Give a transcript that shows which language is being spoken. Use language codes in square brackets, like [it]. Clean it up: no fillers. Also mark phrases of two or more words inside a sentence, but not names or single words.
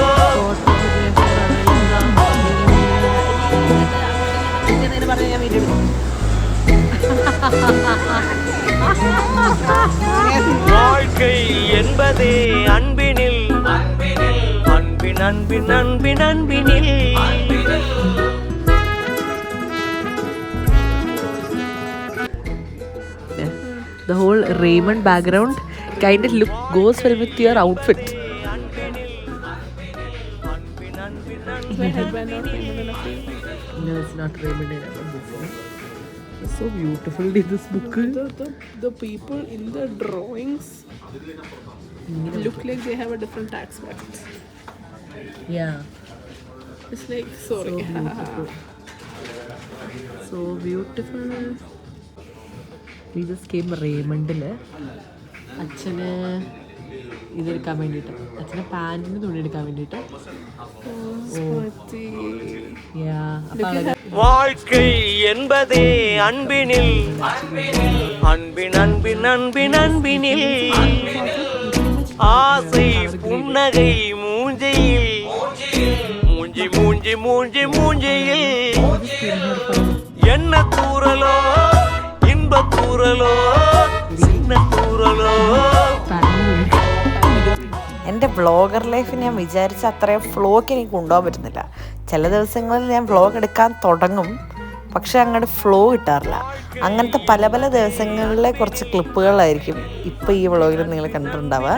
[ta] வாழ்க்கை என்பதே அன்பினில் அன்பின் அன்பின் அன்பின் அன்பினில் [en] The whole Raymond background kind of goes well with your outfit. No, it's not Raymond. It's so beautiful, this book. The people in the drawings look like they have a different tax bracket. Yeah. It's like, sorry. So beautiful. We just came Raymond. [ml] അച്ഛന് ഇതെടുക്കാൻ വേണ്ടിയിട്ട്, അച്ഛന് പാൻറ്റിന് തുണി എടുക്കാൻ വേണ്ടിയിട്ട്. [ta] வாழ்க்கை என்பதே அன்பினில் அன்பின் அன்பின் அன்பின் அன்பினில் ஆசை புன்னகை மூஞ்சியில் மூஞ்சி மூஞ்சி மூஞ்சி மூஞ்சியில் என்ன தூரலோ இன்ப தூரலோ சின்ன தூரலோ. [ml] എൻ്റെ [en] vlogger life [ml] ഞാൻ വിചാരിച്ച അത്രയും ഫ്ലോക്ക് എനിക്ക് കൊണ്ടുപോകാൻ പറ്റുന്നില്ല. ചില ദിവസങ്ങളിൽ ഞാൻ വ്ളോഗ് എടുക്കാൻ തുടങ്ങും, പക്ഷെ അങ്ങോട്ട് ഫ്ലോ കിട്ടാറില്ല. അങ്ങനത്തെ പല പല ദിവസങ്ങളിലെ കുറച്ച് ക്ലിപ്പുകളായിരിക്കും ഇപ്പോൾ ഈ വ്ളോഗിൽ നിങ്ങൾ കണ്ടിട്ടുണ്ടാവുക.